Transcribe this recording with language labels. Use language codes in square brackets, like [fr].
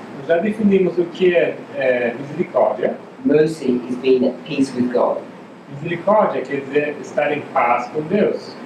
[pt] Nós já definimos o que é misericórdia. [en] Mercy is being at peace with God. [pt] Misericórdia quer dizer estar em paz com Deus.